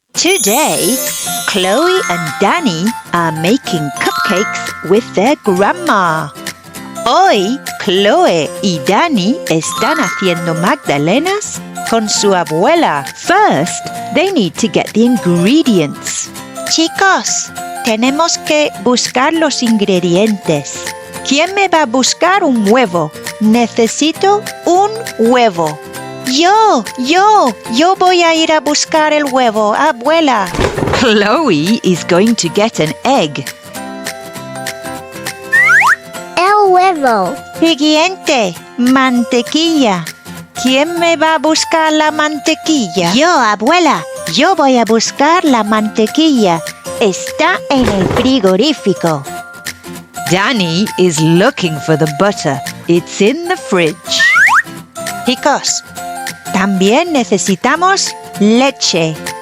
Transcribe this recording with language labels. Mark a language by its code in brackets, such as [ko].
[en] Today, Chloe and Danny are making cupcakes with their grandma. [es] Hoy, Chloe y Danny están haciendo magdalenas con su abuela. [en] First, they need to get the ingredients. [es] Chicos, tenemos que buscar los ingredientes. ¿Quién me va a buscar un huevo? Necesito un huevo. Yo voy a ir a buscar el huevo, abuela. [en] Chloe is going to get an egg. [es] El huevo. Siguiente, mantequilla. ¿Quién me va a buscar la mantequilla? Yo, abuela. Yo voy a buscar la mantequilla. Está en el frigorífico. [en] Danny is looking for the butter. It's in the fridge. [es] Chicos, también necesitamos leche.